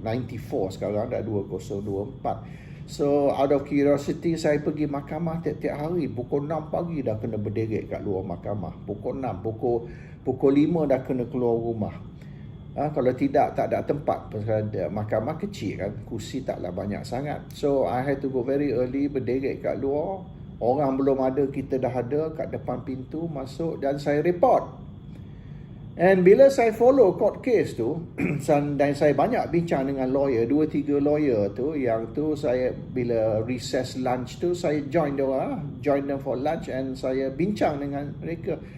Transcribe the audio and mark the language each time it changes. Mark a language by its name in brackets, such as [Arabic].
[Malay] 94, sekarang dah 2024. [English] So out of curiosity [Malay] saya pergi mahkamah tiap-tiap hari. Pukul 6 pagi dah kena berderet kat luar mahkamah. Pukul 6, pukul 5 dah kena keluar rumah. Kalau tidak, tak ada tempat. Pasal mahkamah kecil kan, kursi taklah banyak sangat. [English] So I had to go very early, [Malay] berderet kat luar. Orang belum ada, kita dah ada kat depan pintu, masuk dan saya report. And bila saya follow court case tu, dan saya banyak bincang dengan lawyer, 2-3 lawyer tu, yang tu saya bila recess lunch tu, saya [English] join them for lunch, [Malay] and saya bincang dengan mereka.